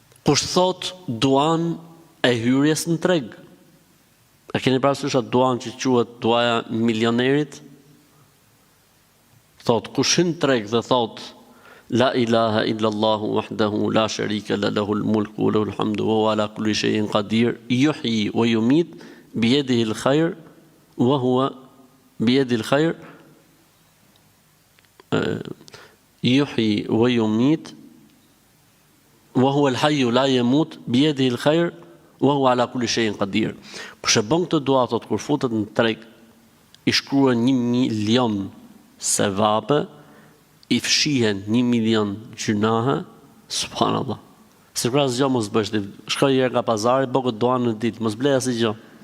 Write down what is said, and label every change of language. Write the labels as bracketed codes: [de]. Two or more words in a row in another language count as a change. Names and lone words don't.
[sq] Kush thot duan e hyrjes në treg. A keni parasysh atë duan që quhet duaja milionerit? Thot kush hyn treg dhe thot [ar] لا إله إلا الله وحده لا شريك له الملك وله الحمد وهو على كل شيء قدير يحيي ويميت بيده الخير وهو بيده الخير يحيي ويميت وهو الحي لا يموت بيده الخير وهو على كل شيء قدير. [sq] Kush e bën këtë dua thot kur futet në treg i shkruan 1 milion sevabe, i fshihen 1 milion gjunahe, subhanallah. Se pra asgjë mos bësh, shkoj herë nga pazari, bë këtë dua në ditë, mos blej asgjë.